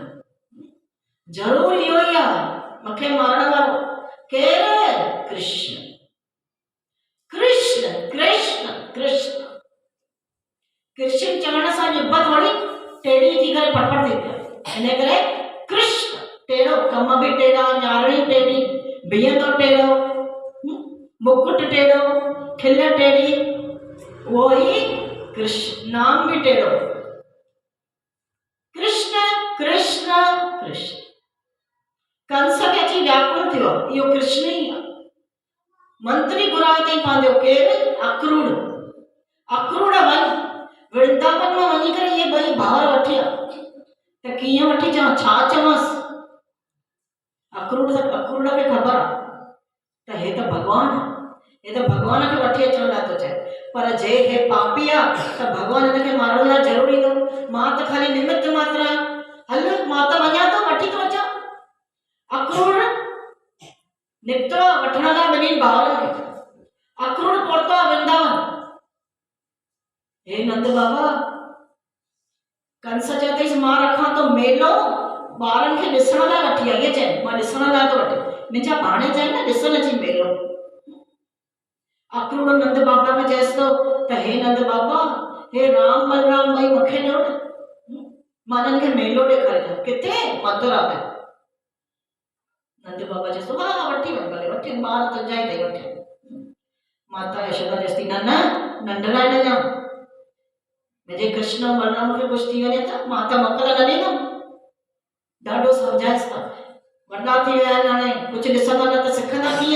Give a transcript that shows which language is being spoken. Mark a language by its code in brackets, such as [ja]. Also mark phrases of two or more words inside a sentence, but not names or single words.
[sd] ज़रूर इहो ई आहे मूंखे मारण वारो केरु? कृष्ण कृष्ण कृष्ण कृष्ण। कृष्ण चवण सां ॼिभ थोड़ी टेढ़ी थी करे पटपट थी पए। हिन करे कृष्ण टेढ़ो, कम बि टेढ़ा, न्यारणी टेढ़ी, बीहंदो टेढ़ो, मुकुट टेढ़ो, खिल टेढ़ी, उहो ई कृष्ण। नाम भी टेढ़ो। कृष्ण कृष्ण कृष्ण। कंस खे अची व्याकुल थियो, इहो कृष्ण ई आहे। मंत्री घुराए थई पंहिंजो केरु? अक्रूर। अक्रूर वञ वृंदावन में वञी करे इहे ॿई भावर वठी आ। त कीअं वठी अचां, छा चवांसि? अक्रूर खे ख़बर आहे त हे त भॻवान आहे, हे त भॻवान खे वठी अचण लाइ थो चए। पर जे हे पापी आहे त भॻवान हिनखे मारण लाइ ज़रूरी ईंदो। मां त खाली निमित्त मात्र आहियां। हल मां त वञा थो, वठी थो अचां। अक्रूर निकितो वठण लाइ ॿिन्हिनि भाउरनि खे। अक्रूर पहुतो आहे वृंदावन। हे नंद बाबा, कंस चवंदईसि मां रखां थो मेलो, ॿारनि खे ॾिसण लाइ वठी आई। चए मां ॾिसण लाइ थो वठी, मुंहिंजा भाणे चए न ॾिसण अची मेलो। अक्रूर नंद बाबा खे चएसि थो त हे नंद बाबा, हे राम बलराम ॿई मूंखे ॾियो न, मां हिननि खे मेलो ॾेखारियां। किथे? मथुरा में। नंद बाबा चएसि थो हा वठी वञ, भले वठी वञ, ॿार तुंहिंजा ई अथई, वठी। माता यशोदा चएसि थी न न नंढड़ा न ॼाण, मुंहिंजे कृष्ण ऐं बलराम खे कुझु थी वञे त मां त मोकल न ॾींदमि। ॾाढो सम्झाइसि था, वॾा थी विया आहिनि, हाणे कुझु ॾिसंदा न त सिखंदा कीअं?